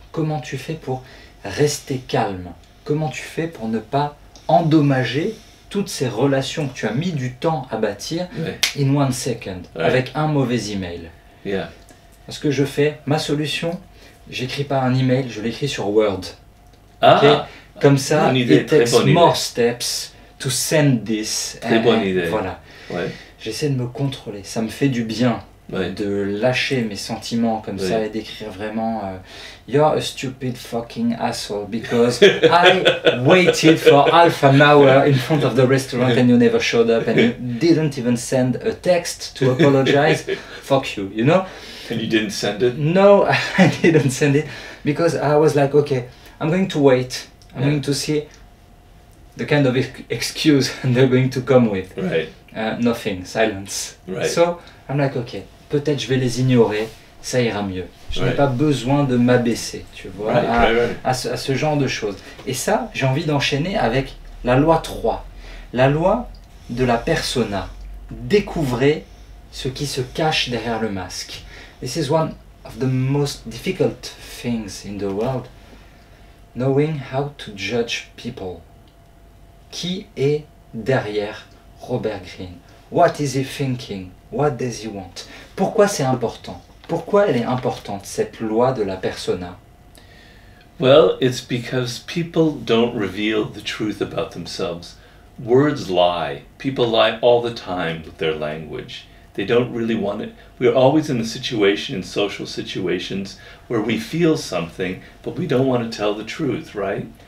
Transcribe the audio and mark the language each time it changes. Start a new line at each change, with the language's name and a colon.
French: Comment tu fais pour rester calme? Comment tu fais pour ne pas endommager toutes ces relations que tu as mis du temps à bâtir
English: in 1 second,
French: avec un mauvais email? Parce que je fais ma solution, j'écris pas un email, je l'écris sur Word.
English: Okay?
French: Comme ça,
English: it takes more steps to send this.
French: Très bonne idée. Voilà. Ouais. j'essaie de me contrôler. Ça me fait du bien de lâcher mes sentiments comme ça et d'écrire vraiment
English: You're a stupid fucking asshole because I waited for half an hour in front of the restaurant and you never showed up and you didn't even send a text to apologize. Fuck you, you know? And you didn't send it? No, I didn't send it because I was like, okay, I'm going to wait. I'm going to see the kind of excuse they're going to come with. Right. Nothing, silence. Right. So I'm like, okay,
French: peut-être je vais les ignorer, ça ira mieux. Je n'ai pas besoin de m'abaisser, tu vois, à ce genre de choses. Et ça, j'ai envie d'enchaîner avec la loi 3, la loi de la persona. Découvrez ce qui se cache derrière le masque.
English: This is one of the most difficult things in the world. Knowing how to judge people.
French: Qui est derrière
English: Robert Greene? What is he thinking? What does he want?
French: Pourquoi c'est important? Pourquoi elle est importante, cette loi de la persona?
English: Well, it's because people don't reveal the truth about themselves. Words lie. People lie all the time with their language. They don't really want it. We're always in a situation, in social situations, where we feel something, but we don't want to tell the truth, right?